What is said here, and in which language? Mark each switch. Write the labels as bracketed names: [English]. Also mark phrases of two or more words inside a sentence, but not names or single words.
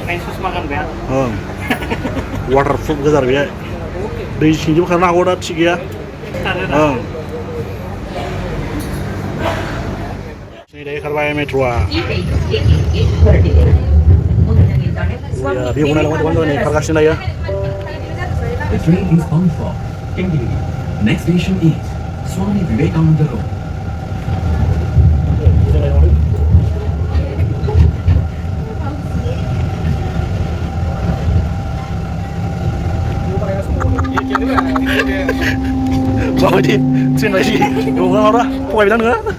[Bodo] वाटारप्रुफ गोजा बेहाय दै सिंजों खारनो हागौ दा थिग गैया. नै खारबाय मेट्र'आ. बेखौ नायलांबाय नै खारगासिनो दायो. [English] The train is bound for England. Next station is Swami Vivekananda Road. [Bodo] माबायदि ट्रेन बायदि एवग्रा माब्रा थगायबायदां नोङो.